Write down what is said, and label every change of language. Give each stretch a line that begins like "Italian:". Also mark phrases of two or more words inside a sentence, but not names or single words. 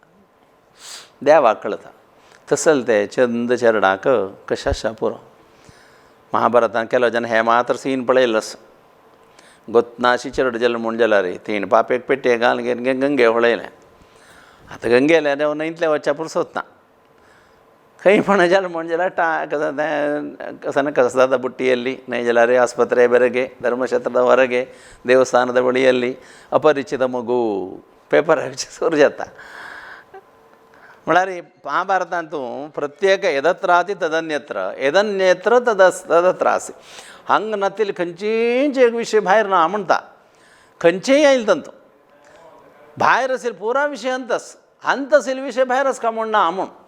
Konkani: देवाक कळटा तसलें तें चंद चेडणाक कशें आसा पुरो महाभारतान केलो जेन्ना हें मात्र सीन पळयल्लो आसा गोतनाशी चेडूं जालें म्हूण जाल्यार तीन पापेक पेटये घालून घेवन गंगे वळयलें आतां गंगेले देंव न्हंयतलें वचच्या पुरसोत ना खंय पण जालें म्हण जाल्यार कसं तें कसं जाता बुट्टी येल्ली न्हय जाल्यार
Kannada: ಆಸ್ಪತ್ರೆ ಬೆರಗೆ ಧರ್ಮಕ್ಷೇತ್ರದ ಹೊರಗೆ ದೇವಸ್ಥಾನದ ಬಳಿಯಲ್ಲಿ
Konkani: अपरिचित मगू पेपरार सुरू जाता म्हळ्यार महाभारतांत तूं प्रत्येक
Sanskrit: यदत्राति तदन्यत्र यदन्यत्र तदत्रासि
Konkani: हांगा नातिल्ले खंयचीच एक विशय भायर ना म्हणटा खंयचेय आयले तंतू भायर आशिल्लो पुरा विशय अंत आशिल्लो विशय भायर आसा काय म्हण ना म्हूण